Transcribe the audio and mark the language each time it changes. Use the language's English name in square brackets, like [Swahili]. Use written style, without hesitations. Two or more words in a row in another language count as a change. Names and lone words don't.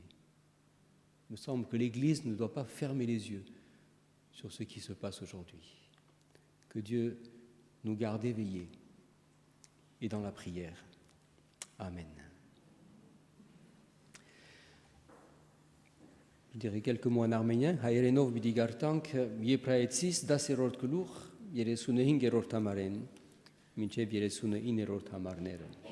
[French] Il me semble que l'Église ne doit pas fermer les yeux sur ce qui se passe aujourd'hui. Que Dieu nous garde éveillés et dans la prière. Amen. Je dirais quelques mots en arménien. [Armenian] Հայերենով պիտի գարտանք Եբրայեցիս 10-րդ գլուխ 35-րդ համարեն մինչև 39-րդ համարները։